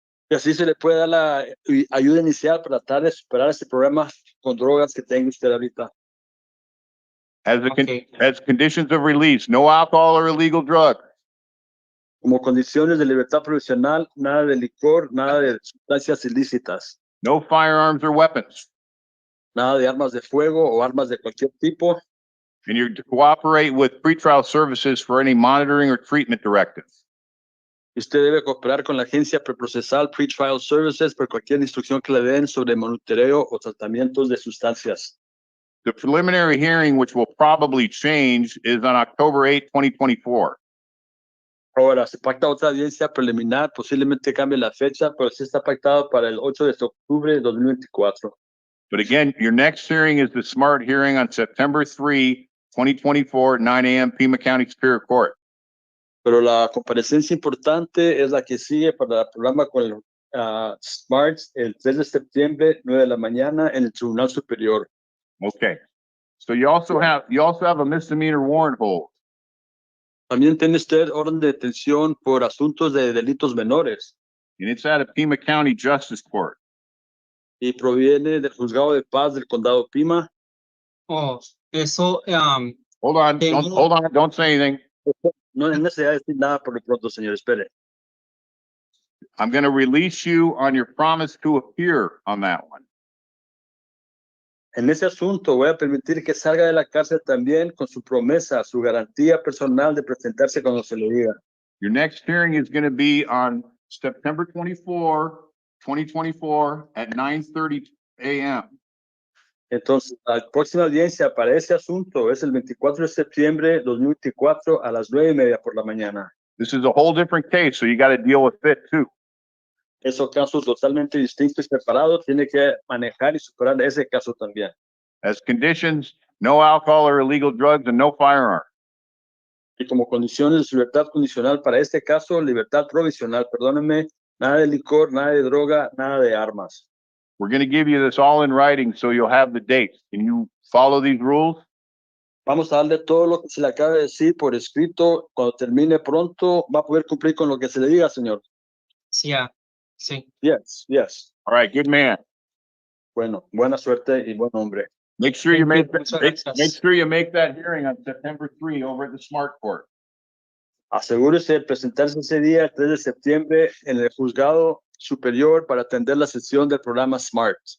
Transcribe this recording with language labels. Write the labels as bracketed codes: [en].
[es] Y así se le puede dar la ayuda inicial para tratar de superar ese problema con drogas que tenga usted ahorita. Okay. [en] As conditions of release, no alcohol or illegal drug. [es] Como condiciones de libertad provisional, nada de licor, nada de sustancias ilícitas, [en] No firearms or weapons. [es] nada de armas de fuego o armas de cualquier tipo. [en] And you're to cooperate with pretrial services for any monitoring or treatment directives. [es] Usted debe cooperar con la agencia preprocesal Pretrial Services por cualquier instrucción que le den sobre monitoreo o tratamientos de sustancias. [en] The preliminary hearing, which will probably change, is on October 8, 2024. [es] Ahora, se pacta otra audiencia preliminar, posiblemente cambie la fecha, pero sí está pactado para el 8 de octubre de 2024. [en] But again, your next hearing is the SMART hearing on September 3, 2024, 9 a.m. Pima County Superior Court. [es] Pero la comparecencia importante es la que sigue para el programa con el SMART el 3 de septiembre, 9 de la mañana, en el Tribunal Superior. [en] Okay. So you also have a misdemeanor warrant hold. [es] También tiene usted orden de detención por asuntos de delitos menores [en] And it's at a Pima County Justice Court. [es] y proviene del juzgado de paz del condado Pima. Oh, eso, [en] Hold on, don't say anything. [es] No es necesidad de decir nada por lo pronto, señor. Espere. [en] I'm going to release you on your promise to appear on that one. [es] En ese asunto voy a permitir que salga de la cárcel también con su promesa, su garantía personal de presentarse cuando se le diga. [en] Your next hearing is going to be on September 24, 2024 at 9:30 a.m. [es] Entonces, la próxima audiencia para ese asunto es el 24 de septiembre de 2024 a las 9:30 por la mañana. [en] This is a whole different case, so you got to deal with it too. [es] Esos casos totalmente distintos y separados, tiene que manejar y superar ese caso también. [en] As conditions, no alcohol or illegal drugs and no firearm. [es] Y como condiciones de su libertad condicional para este caso, libertad provisional, perdónenme, nada de licor, nada de droga, nada de armas. [en] We're going to give you this all in writing so you'll have the dates. Can you follow these rules? [es] Vamos a darle todo lo que se le acaba de decir por escrito. Cuando termine pronto, va a poder cumplir con lo que se le diga, señor. sí, sí. [en] Yes, yes. All right, good man. [es] Bueno, buena suerte y buen hombre. [en] Make sure you make [es] Muchas [en] make [es] gracias. [en] sure you make that hearing on September 3 over at the Smart Court. [es] Asegúrese de presentarse ese día, el 3 de septiembre, en el juzgado superior para atender la sesión del programa SMART.